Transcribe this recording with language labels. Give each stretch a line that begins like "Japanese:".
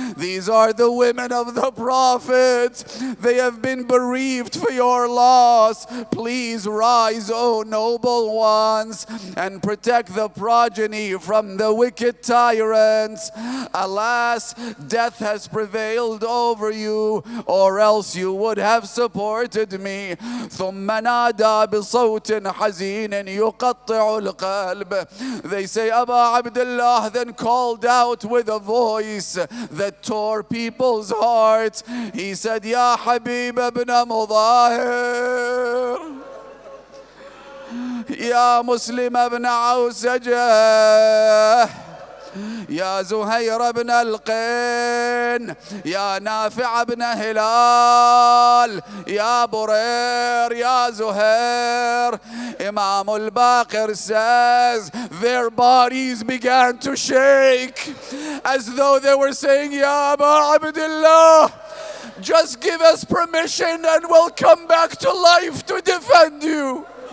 English: These are the women of the Prophet. They have been bereaved for your loss. Please rise, O noble ones, and protect the progeny from the wicked tyrants. Alas, death has prevailed over you, or else you would have supported me.
Arabic: ثم نادى بصوت حزين يقطع القلب.
English: They say Abu Abdullah then called out with a voice that tore people's hearts. He said, Ya Habib ibn Mudahir, Ya Muslim ibn Awsajah,
Arabic: يا زهير بن القين، يا نافع بن هلال، يا برير، يا Zuhair.
English: Imam al-Baqir says their bodies began to shake as though they were saying, Ya Aba Abdullah, just give us permission and we'll come back to life to defend you.